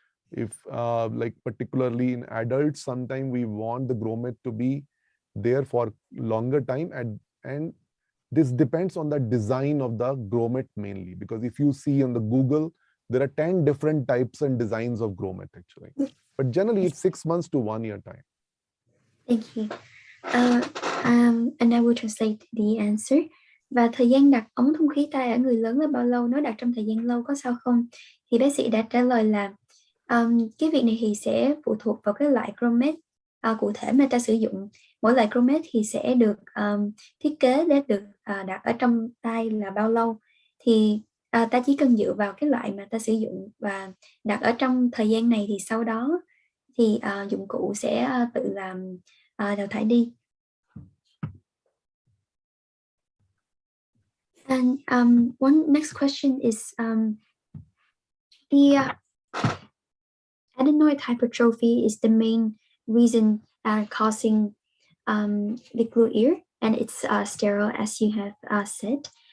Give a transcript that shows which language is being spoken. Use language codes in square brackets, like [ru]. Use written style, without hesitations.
[en] If like particularly in adults, sometimes we want the grommet to be there for longer time, and this depends on the design of the grommet mainly, because if you see on the Google, there are 10 different types and designs of grommet actually. But generally, it's 6 months to 1 year time. Thank you. And I will translate the answer. [vi] Và thời gian đặt ống thông khí tai ở người lớn là bao lâu? Nếu đặt trong thời gian lâu có sao không? Thì bác sĩ đã trả lời là cái việc này thì sẽ phụ thuộc vào cái loại grommet cụ thể mà ta sử dụng. Mỗi loại grommet thì sẽ được thiết kế để được đặt ở trong tai là bao lâu. Thì ta chỉ cần dựa vào cái loại mà ta sử dụng và đặt ở trong thời gian này, thì sau đó thì dụng cụ sẽ tự làm đào thải đi. [en] And one next question is the adenoid hypertrophy is the main reason causing the glue ear, and it's sterile, as you have said.